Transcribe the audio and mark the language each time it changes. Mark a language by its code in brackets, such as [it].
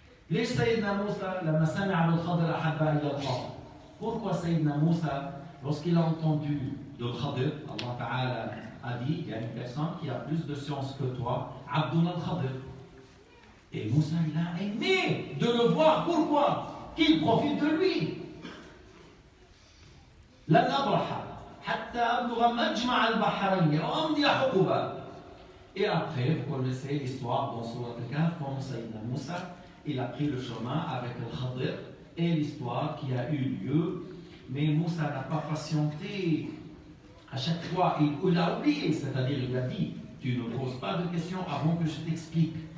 [ar] ليش سيدنا موسى لما سمع بالخضر أحب أن يلقاه؟ [fr] Pourquoi Sayyidina Moussa, lorsqu'il a entendu le Khadir, Allah Ta'ala a dit, il y a une personne qui a plus de science que toi, Abdullah al-Khadir. Et Moussa, il a aimé de le voir. Pourquoi? Qu'il profite de lui. [ar] لن أبرح حتى أبلغ مجمع البحرين وأمضي حقبا. [fr] Et après, vous connaissez l'histoire dans Surat Al-Kahf, comment Sayyidina Moussa, il a pris le chemin avec le Khadir et l'histoire qui a eu lieu. Mais Moussa n'a pas patienté. À chaque fois, il a oublié, c'est-à-dire il a dit, tu ne poses pas de questions avant que je t'explique.